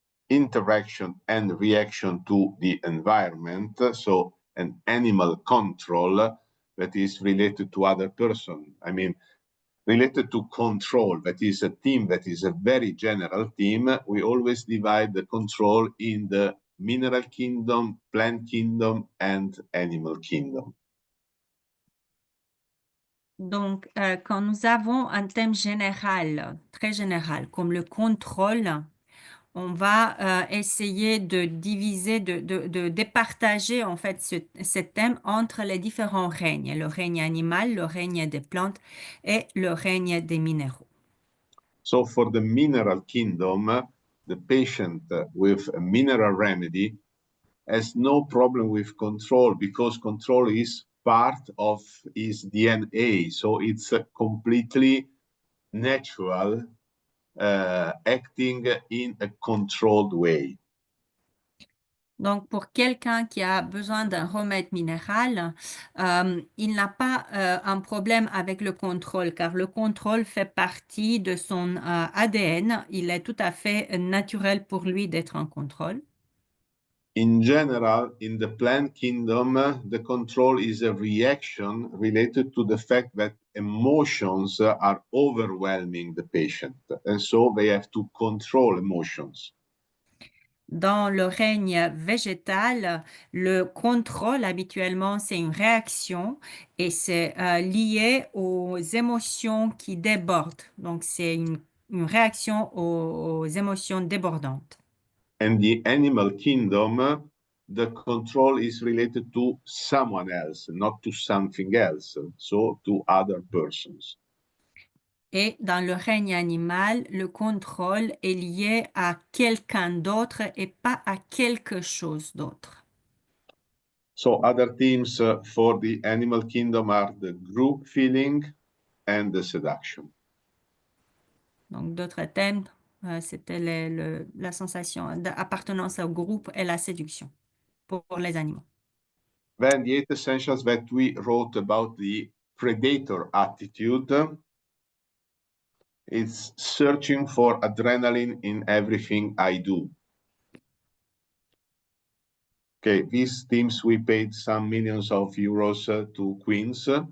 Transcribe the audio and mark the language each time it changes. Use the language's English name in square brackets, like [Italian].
[English] Interaction and reaction to the environment, so an animal control that is related to other person. I mean, related to control, that is a theme that is a very general theme. We always divide the control in the mineral kingdom, plant kingdom, and animal kingdom. [French] Donc, quand nous avons un thème général, très général, comme le contrôle, on va essayer de diviser, de départager en fait ce thème entre les différents règnes, le règne animal, le règne des plantes et le règne des minéraux. [English] So for the mineral kingdom, the patient with a mineral remedy has no problem with control because control is part of his DNA. So it's a completely natural acting in a controlled way. [French] Donc, pour quelqu'un qui a besoin d'un remède minéral, il n'a pas un problème avec le contrôle, car le contrôle fait partie de son ADN. Il est tout à fait naturel pour lui d'être en contrôle. [English] In general, in the plant kingdom, the control is a reaction related to the fact that emotions are overwhelming the patient, and so they have to control emotions. [French] Dans le règne végétal, le contrôle, habituellement, c'est une réaction et c'est lié aux émotions qui débordent. Donc, c'est une réaction aux émotions débordantes. [English] And the animal kingdom, the control is related to someone else, not to something else, so to other persons. [French] Et dans le règne animal, le contrôle est lié à quelqu'un d'autre et pas à quelque chose d'autre. [English] So other themes for the animal kingdom are the group feeling and the seduction. [French] Donc, d'autres thèmes, c'était la sensation d'appartenance au groupe et la séduction pour les animaux. [English] Then the 8 essentials that we wrote about the predator attitude is searching for adrenaline in everything I do. Okay, these teams, we paid some millions of euros to Queens.